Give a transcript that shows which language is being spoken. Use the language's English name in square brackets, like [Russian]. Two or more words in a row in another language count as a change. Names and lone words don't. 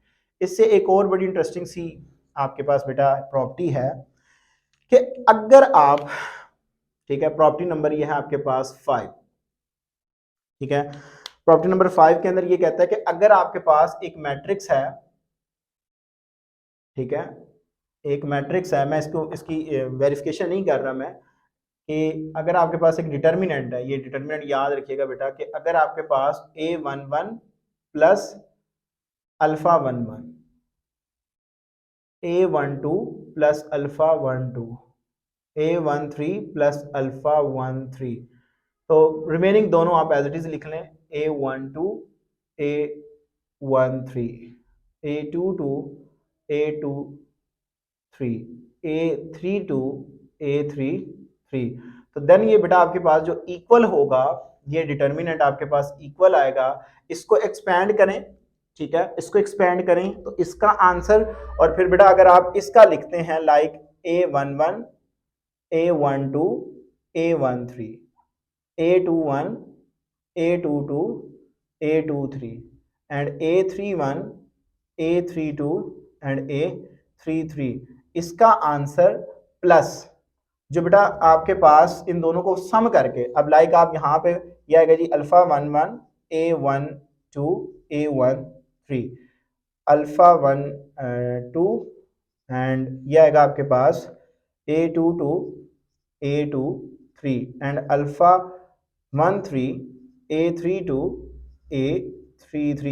[Hindi] इससे एक और बड़ी इंटरेस्टिंग सी आपके पास बेटा प्रॉपर्टी है कि अगर आप, ठीक है, [English] property number [Hindi] ये है आपके पास 5, ठीक है, [English] property number [Hindi] 5 के अंदर ये कहता है कि अगर आपके पास एक मैट्रिक्स है, ठीक है, एक मैट्रिक्स है, मैं इसको इसकी वेरिफिकेशन नहीं कर रहा मैं, कि अगर आपके पास एक डिटर्मिनेंट है, ये डिटर्मिनेंट याद रखिएगा बेटा कि अगर आपके पास A11 [English] plus alpha [Hindi] 11, A12 [English] plus alpha [Hindi] 12, A13 [English] plus alpha [Hindi] 13। तो रिमेनिंग दोनों आप [English] as it is [Hindi] लिख लें, A12 A13, A22 A23, A32 A33। तो देन ये बेटा आपके पास जो इक्वल होगा, ये डिटर्मिनेंट आपके पास इक्वल आएगा। इसको एक्सपैंड करें, ठीक है, इसको एक्सपैंड करें तो इसका आंसर, और फिर बेटा अगर आप इसका लिखते हैं लाइक A11 A12 A13, A21 A22 A23 and A31 A32 and A33, इसका आंसर प्लस जो बेटा आपके पास इन दोनों को सम करके, अब लाइक आप यहाँ पे यह आएगा जी अल्फा 11 A12 A13, अल्फा 12 एंड यह आएगा आपके पास A22 A23 एंड अल्फा 13 A32 A33।